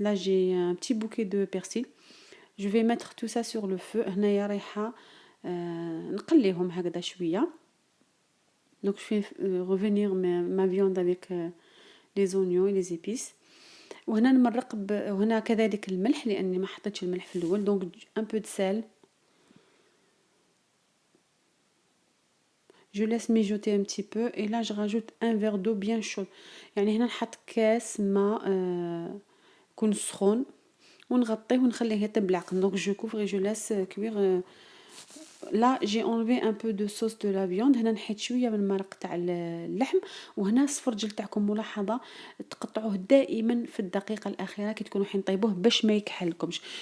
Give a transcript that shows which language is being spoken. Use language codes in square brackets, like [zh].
[fr] là j'ai un petit bouquet de persil. je vais mettre tout ça sur le feu. [ar] هنايا رايحة نقليهم هكذا شوية. [fr] donc je vais revenir ma viande avec les oignons et les épices. [ar] وهنا نمرق وهنا كذلك الملح لاني ما حطيتش الملح في الاول. [fr] donc un peu de sel. je laisse mijoter un petit peu et là je rajoute un verre d'eau bien chaude. [ar] يعني هنا نحط كاس ماء يكون سخون ونغطيه ونخليه يطيب بالعقل. [fr] donc je couvre et je laisse cuire. là j'ai enlevé un peu de sauce de la viande. [ar] هنا نحيت شويه من المرق تاع اللحم. وهنا الصفرجل تاعكم ملاحظه تقطعوه دائما في الدقيقه الاخيره كي تكونوا حين طيبوه باش ما يكحلكمش.